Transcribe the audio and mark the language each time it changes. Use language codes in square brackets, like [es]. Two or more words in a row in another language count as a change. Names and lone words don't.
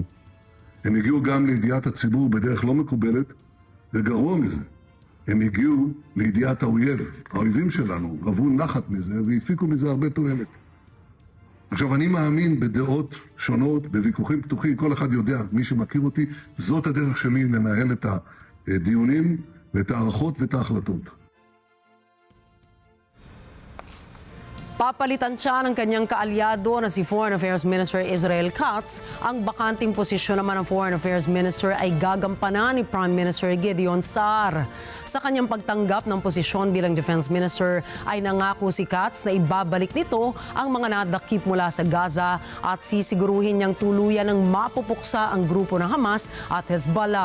[he] הם הגיעו גם לידיעת הציבור בדרך לא מקובלת, וגרוע מזה, הם הגיעו לידיעת האויב. האויבים שלנו רבו נחת מזה והפיקו מזה הרבה תועלת. עכשיו, אני מאמין בדעות שונות, בוויכוחים פתוחים, כל אחד יודע, מי שמכיר אותי, זאת הדרך שלי לנהל את הדיונים ואת הערכות ואת ההחלטות. [tl] Papalitan siya ng kanyang kaalyado na si [en] Foreign Affairs Minister [tl] Israel Katz. Ang bakanting posisyon naman ng [en] Foreign Affairs Minister [tl] ay gagampanan ni [en] Prime Minister [tl] Gideon Saar. Sa kanyang pagtanggap ng posisyon bilang [en] Defense Minister [tl] ay nangako si Katz na ibabalik nito ang mga nadakip mula sa Gaza at sisiguruhin niyang tuluyan ng mapupuksa ang grupo ng Hamas at Hezbollah.